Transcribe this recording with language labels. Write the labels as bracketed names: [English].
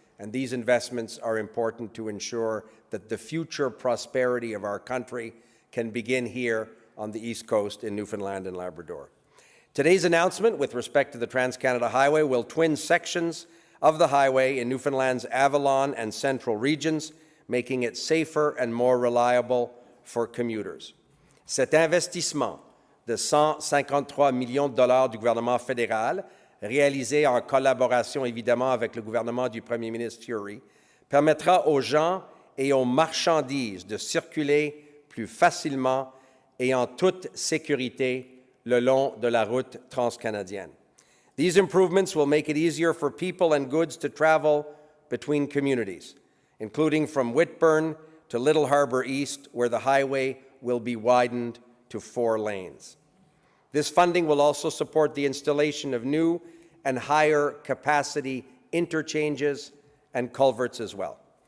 [English] And these investments are important to ensure that the future prosperity of our country can begin here on the East Coast in Newfoundland and Labrador. Today's announcement with respect to the Trans-Canada Highway will twin sections of the highway in Newfoundland's Avalon and Central regions, making it safer and more reliable for commuters. [French] Cet investissement de 153 millions de dollars du gouvernement fédéral, réalisé en collaboration évidemment avec le gouvernement du Premier ministre Furey, permettra aux gens et aux marchandises de circuler plus facilement et en toute sécurité le long de la route transcanadienne. [English] These improvements will make it easier for people and goods to travel between communities, including from Whitburn to Little Harbour East, where the highway will be widened to 4 lanes. This funding will also support the installation of new and higher capacity interchanges and culverts as well.